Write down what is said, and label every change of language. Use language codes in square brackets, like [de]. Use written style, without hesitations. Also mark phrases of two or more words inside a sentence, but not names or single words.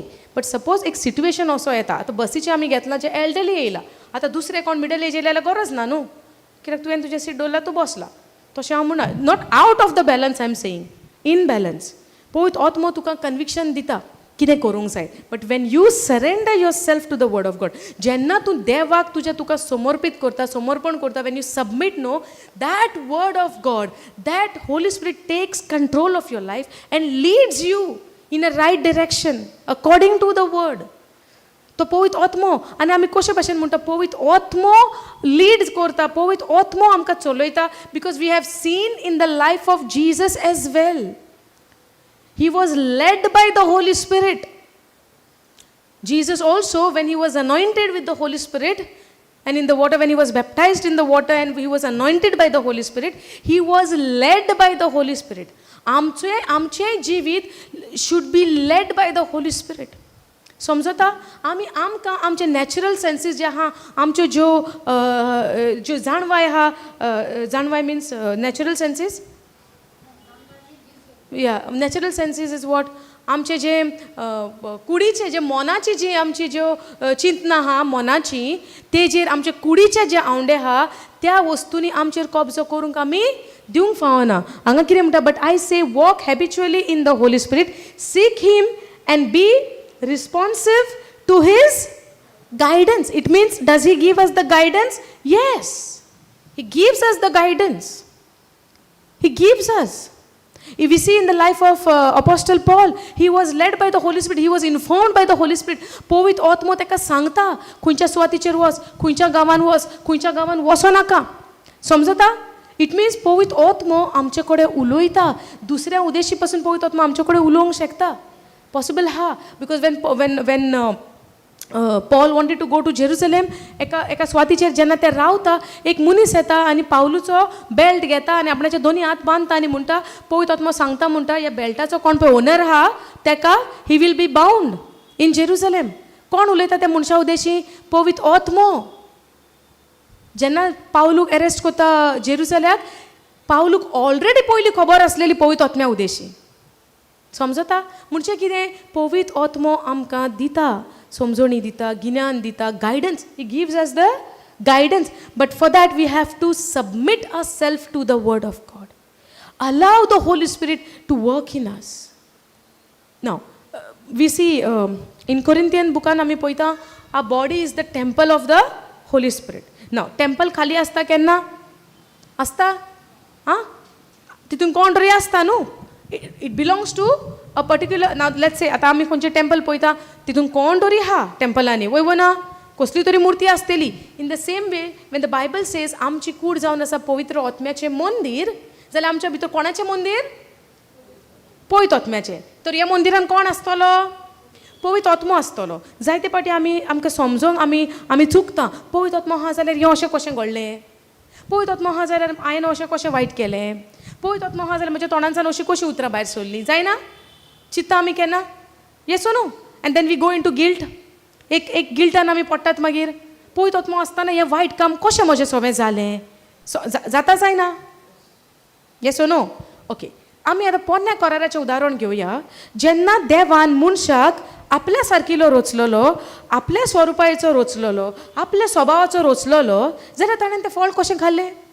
[kok] बट सपोज एक सिट्युएशन असो येता, आतां बसीचें आमी घेतलां जे एल्डरली येयला, आतां दुसरें कोण [en] middle age [kok] येयले जाल्यार गरज ना न्हू, कित्याक तुवें तुजें सीट दवरला तूं बसला. तशें हांव म्हणना, [en] not out of the balance I am saying, in balance. [kok] पळयत आत्मो तुका कन्विक्शन दिता कितें करूंक जाय. [en] but when you surrender yourself to the word of God, [kok] जेन्ना तूं देवाक तुका समर्पीत करता, समर्पण करता, [en] when you submit no, that word of God, that Holy Spirit takes control of your life and leads you in a right direction according to the word. [kok] तो पवित आत्मो, आनी आमी कशे भाशेन म्हणटा, पवित आत्मो लीड्स करता, पवित आत्मो आमकां चलयता. [en] because we have seen in the life of Jesus as well. He was led by the Holy Spirit. Jesus also, when he was anointed with the Holy Spirit and in the water, when he was baptized in the water and he was anointed by the Holy Spirit, he was led by the Holy Spirit. [kok] आमचे जिवीत [en] should be led by the Holy Spirit. [kok] समजता? आमकां आमचे [en] natural senses [kok] जे आहा, आमच्यो ज्यो जाणवाय आहा, जाणवाय [en] means natural senses, [kok] या [en] natural senses is what, [kok] आमचे जे कुडीचे जे मोनाची जी आमची ज्यो चिंतनां आहा मोनाची, तेजेर आमचे कुडीचे जे आवंडे आहा त्या वस्तूंनी आमचेर कब्जो करूंक आमी दिवंक फावना. हांगा कितें म्हणटा, [en] but I say walk habitually in the Holy Spirit, seek him and be responsive to his guidance. It means, does he give us the guidance? Yes, he gives us the guidance. He gives us. If we see in the life of Apostle Paul, he was led by the Holy Spirit, he was informed by the Holy Spirit. [kok] पवित्र आत्मो तेका सांगता खंयच्या सुवातीचेर वच, खंयच्या गांवांत वच, खंयच्या गांवांत वचो नाका. समजता? [en] it means [kok] पवित्र आत्मो आमचे कडेन उलयता. दुसऱ्या उद्देशी पासून पवित्र आत्मो आमचे कडेन उलोवंक शकता. पॉसिबल हा. [en] बिकॉज when Paul wanted to go to Jerusalem, [kok] एका स्वातीचेर जेन्ना ते रावता, एक मनीस येता आनी पावलूचो बेल्ट घेता आनी आपणाचे दोनी हात बांदता आनी म्हणटा, पवित्र आत्मो सांगता म्हणटा, ह्या बेल्टाचो कोण पळय ओनर आहा तेका [en] he will be bound in Jerusalem. [kok] कोण उलयता त्या मनशा उद्देशी? पवित्र आत्मो. जेन्ना पावलूक अरेस्ट करता जेरुसल्याक, पावलूक ऑलरेडी पयली खबर आसलेली पवित्र आत्म्या उद्देशी. समजता? म्हणजे कितें? पवित्र आत्मो आमकां दिता, समजणी दिता, गिन्यान दिता, गायडन्स. [en] he gives us the guidance. but for that we have to submit ourselves to the word of God. allow the Holy Spirit to work in us. now we see in Corinthian [kok] बुकान आमी पळयता, [en] our body is the temple of the Holy Spirit. [kok] नाव टेम्पल खाली आसता केन्ना? आसता? हां, तितून कोण तरी आसता न्हू. [en] it belongs to a particular. now let's say [kok] आतां आमी खंयचे टेम्पल पळयता, तितून कोण तरी आहा टेम्पलांनी, वय ना, कसली तरी मुर्ती आसतली. [en] in the same way when the Bible says [kok] आमची कूड जावन आसा पवित्र आत्म्याचें मंदीर, जाल्यार आमच्या भितर कोणाचें मंदीर? पवित्र आत्म्याचें. तर ह्या मंदिरान कोण आसतलो? पवित्र आत्मो आसतलो. जायते फावटी आमकां समजोंक आमी चुकता. पवित्र आत्मो आहा जाल्यार हें अशें कशें घडलें? पवित्र आत्मो आहा जाल्यार हांवें अशें कशें वायट केलें? पवित्र आत्मो आहा जाल्यार म्हज्या तोंडांसान अशी कशी उतरां भायर सरलीं? जायना? चित्ता आमी केन्ना? [en] yes or no? and then we go into guilt. [kok] एक गिल्टान आमी पडटात. मागीर पवित्र आत्मो आसतना हें वायट काम कशें म्हजें सगळें जालें? जाता जायना? [en] yes or no? [kok] ओके. आमी आतां पोरण्या कराराचें उदाहरण घेवया. जेन्ना देवान मनशाक आपल्या सारकिलो रचलेलो, आपल्या स्वरुपाचो रचलेलो, आपल्या स्वभावाचो रचलेलो, जाल्यार ताणें तें फळ कशें खाल्लें?